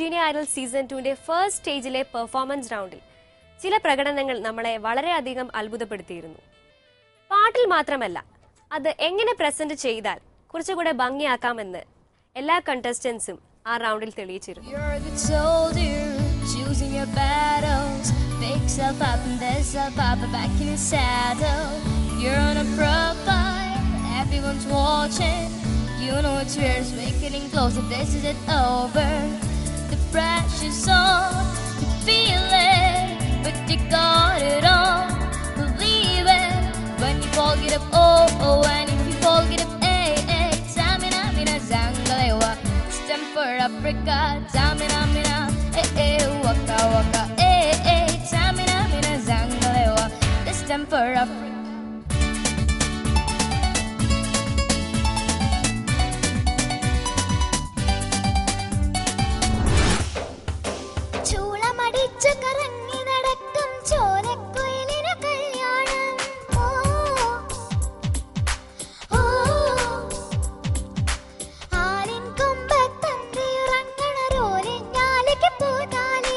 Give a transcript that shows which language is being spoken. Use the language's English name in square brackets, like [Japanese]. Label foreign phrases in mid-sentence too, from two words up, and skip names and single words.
[Malayalam] ഐഡൽ സീസൺ 2ന്റെ [English] first stage performance round [Malayalam] ചില പ്രകടനങ്ങൾ നമ്മളെ വളരെയധികം അത്ഭുതപ്പെടുത്തിയിരുന്നു. പാട്ടിൽ മാത്രമല്ല, അത് എങ്ങനെ പ്രസന്റ് ചെയ്താൽ കുറച്ചുകൂടെ ഭംഗിയാക്കാമെന്ന് എല്ലാ കണ്ടസ്റ്റൻസും ആ റൗണ്ടിൽ തെളിയിച്ചിരുന്നു. [English] You're a good soldier, choosing your battles. Pick self up and then self up and back in your saddle. You're on a profile, everyone's watching. You know it's yours, we're getting closer, this is it over. The pressure's on, you feel it, but you got it on. Believe it, when you fall get up, oh, oh, and if you fall get up, hey, hey. Samina, mina, zangalewa, stem for Africa. Samina, mina, hey, hey, waka, waka, hey, hey. Samina, mina, zangalewa, this stem for Africa. [Malayalam] കറങ്ങി നടക്കും ചോലക്കുയിലിന് കല്യാണം. ഓ ഓ ആലിൻ കൊമ്പത്തന്തിയുറങ്ങണ റോലിഞ്ഞാലിക്ക് പൂതാലി.